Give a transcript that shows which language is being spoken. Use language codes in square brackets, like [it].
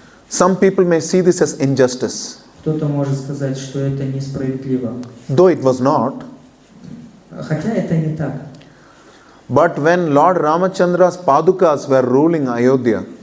[en] Some people may see this as injustice, [ru] Кто-то может сказать, что это несправедливо. [en] though it was not. [ru] Хотя это не так. [en] But when Lord Ramachandra's Padukas were ruling Ayodhya,